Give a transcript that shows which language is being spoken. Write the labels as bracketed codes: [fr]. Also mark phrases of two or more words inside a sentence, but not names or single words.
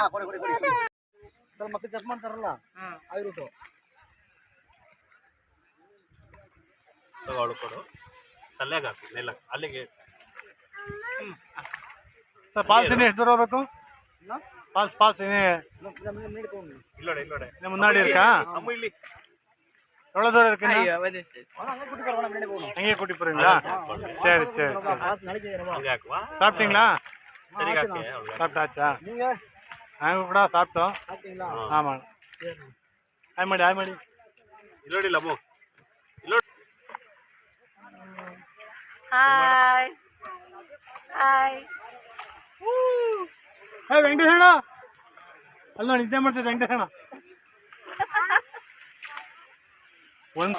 [kn] ಮಕ್ಕಳು ಚೆಕ್ ಮಾಡ್ತಾರಲ್ಲ ಆಗಿರುತ್ತು ತಗೊಳ್ಳು ಕೊಡು ತಲೆಗೆ ಹಾಕು ನೆಲ ಅಲ್ಲಿಗೆ ಸರ್ ಪಾಲ್ಸ್ ಇನ್ನೂ ಎಷ್ಟು ದೂರ ಹೋಗ್ಬೇಕು ಪಾಲ್ಸ್ ಇಲ್ಲೋಡೆ [ta] முன்னாடி இருக்கா அம்மா இல்லை எவ்வளோ தூரம் இருக்குங்க அங்கேயே கூட்டி போறீங்களா சரி சாப்பிட்டீங்களா சாப்பிட்டாச்சா நாங்கள் கூட சாப்பிட்டோம் ஆமாம் ஆய் ಮಾಡಿ [kn] ಇಲ್ಲೋಡಿ ಲಮ್ಮು ಹಾಯ್ ವೆಂಕಟೇಶಣ್ಣ ಅಲ್ಲ ನಿದ್ದೆ ಮಾಡ್ತಿದ್ದೆ ವೆಂಕಟೇಶಣ್ಣ ಒಂದು